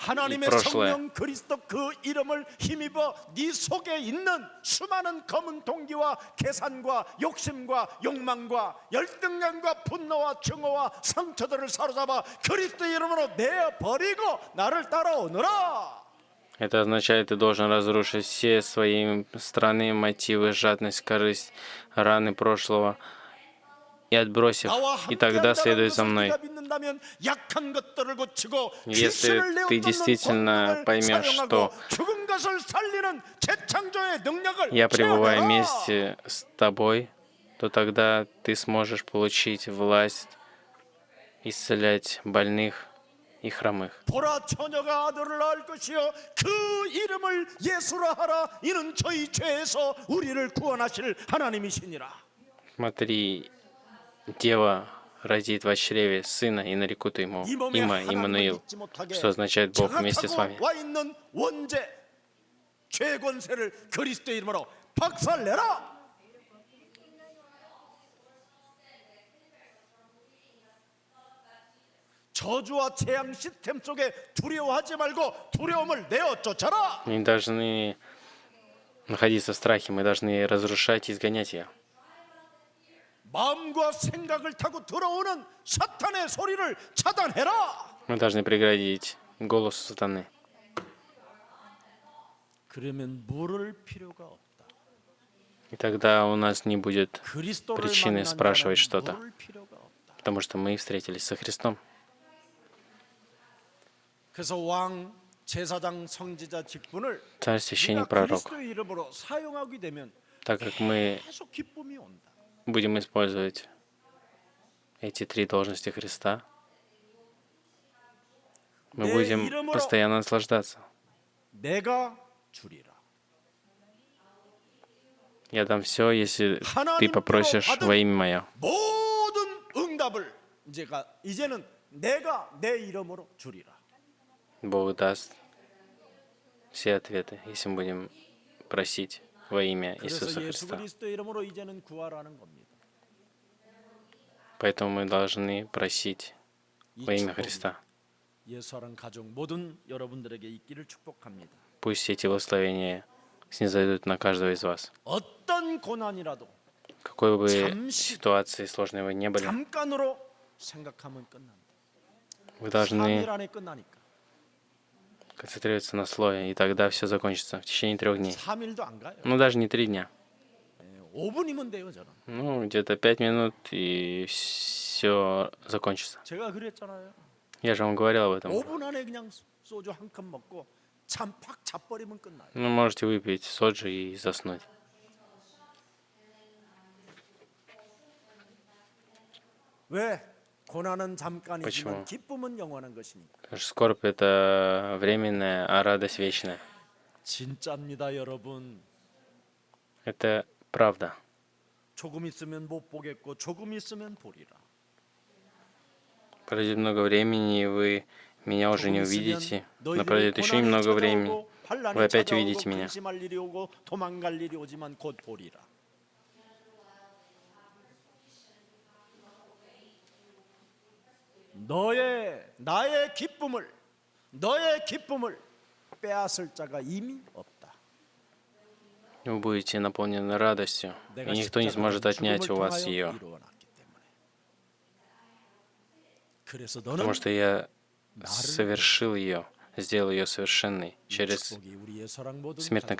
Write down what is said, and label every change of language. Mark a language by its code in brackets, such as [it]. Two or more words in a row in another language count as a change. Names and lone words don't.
[ko] 하나님의 [ru] прошлое. [ko] 성령 그리스도 그 이름을 힘입어 네 속에 있는 수많은 검은 동기와 계산과 욕심과 욕망과 열등감과 분노와 증오와 상처들을 사로잡아 그리스도 이름으로 내어버리고 나를 따라오너라. [ru] Это означает, ты должен разрушить все свои странные мотивы, жадность, корысть, раны прошлого и отбросив, и тогда следуй за мной. Если ты действительно поймешь, что я пребываю вместе с тобой, то тогда ты сможешь получить власть исцелять больных и хромых. [ko] 보라 처녀가 아들을 낳을 것이요 그 이름을 예수라 하라 이는 저희 죄에서 우리를 구원하실 하나님이시니라. [ru] Смотри, дева родит в чреве сына и нарекут ему [ko] 이 몸에 [ru] имя [ko] 하나님을 [ru] Иммануил, [ko] 믿지 못하게 [ru] что означает Бог вместе с вами. [ko] 장악하고 와 있는 원죄 죄 권세를 그리스도 이름으로 박살내라. 저주와 재앙 시스템 속에 두려워하지 말고 두려움을 내어 쫓아라. [ru] Мы не должны находиться в страхе, мы должны разрушать и изгонять ее. [ko] 마음과 생각을 타고 들어오는 사탄의 소리를 차단해라. [ru] Мы должны преградить голосу сатаны. [ko] 그러면 물을 필요가 없다. [ru] И тогда у нас не будет [ko] 그리스도를 [ru] причины [ko] 만난 [ru] спрашивать [ko] 자는 [ru] что-то, [ko] 물을 필요가 없다. [ru] потому что мы встретились со Христом. [ko] 그래서 왕 제사장 성지자 직분을 [ru] царь, [ko] 우리가 [ru] священник, пророк. [ko] 그리스도의 이름으로 사용하게 되면 [ru] Так как мы [ko] 계속 기쁨이 온다. [ru] будем использовать эти три должности Христа, мы [ko] 내 [ru] будем [ko] 이름으로 [ru] постоянно наслаждаться. [ko] 내가 주리라. [ru] Я дам все, если ты [ko] 하나님께로 [ru] попросишь во [ko] 받은 [ru] имя Мое. [ko] 모든 응답을 이제는 내가 내 이름으로 주리라. [ru] Бог даст все ответы, если мы будем просить во имя [ko] 그래서 [ru] Иисуса [ko] 예수 [ru] Христа. [ko] 그리스도 이름으로 이제는 구하라는 겁니다. [ru] Поэтому мы должны просить [ko] 이 [ru] во имя [ko] 축복이 [ru] Христа. [ko] 예수랑 가족 모든 여러분들에게 있기를 축복합니다. [ru] Пусть эти благословения снизойдут на каждого из вас. [ko] 어떤 고난이라도 [ru] Какой бы [ko] 잠시, [ru] ситуации сложной вы не были, [ko] 잠깐으로 생각하면 끝난다. [ru] вы должны [ko] 3일 안에 끝나니까. [ru] концентрироваться на слове, и тогда все закончится в течение 3 дней. [ko] 3일도 안 가요. [ru] Ну, даже не 3 дня. [ko] 5분이면 돼요, 저는. [ru] Ну, где-то 5 минут, и все закончится. [ko] 제가 그랬잖아요. [ru] Я же вам говорил об этом. [ko] 5분 안에 그냥 소주 한 컵 먹고 팍 자버리면 끝나요. [ru] Ну, можете выпить соджи и заснуть. [ko] 왜? 고난은 잠깐이지만 [ru] Почему? [ko] 기쁨은 영원한 것이니까. [ru] Потому что скорбь — это временная, а радость вечная. [ko] 진짜입니다, 여러분. [ru] Это правда. [ko] 조금 있으면 못 보겠고 조금 있으면 보리라. [ru] Пройдет много времени, и вы меня уже не [ko] 조금 있으면 [ru] увидите. Но [ko] 너희에게 [ru] пройдет еще [ko] 고난이 [ru] немного времени. [ko] 찾아오고 환난이 [ru] Вы опять [ko] 찾아오고 [ru] увидите меня. [ko] 근심할 일이 오고 도망갈 일이 오지만 곧 보리라. 너의 기쁨을 빼앗을 자가 이미 없다. [ru] Вы будете наполнены радостью, и [ko] 내가 [ru] никто не сможет [ko] 십자가를 [ru] отнять [ko] 죽음을 [ru] у вас [ko] 통하여 [ru] ее. [ko] 이루어놨기 때문에. 그래서 [ru] Потому [ko] 너는 [ru] что я совершил ее, сделал ее совершенной через [ko] 축복이 우리의 사랑 모든 [ru] смерть на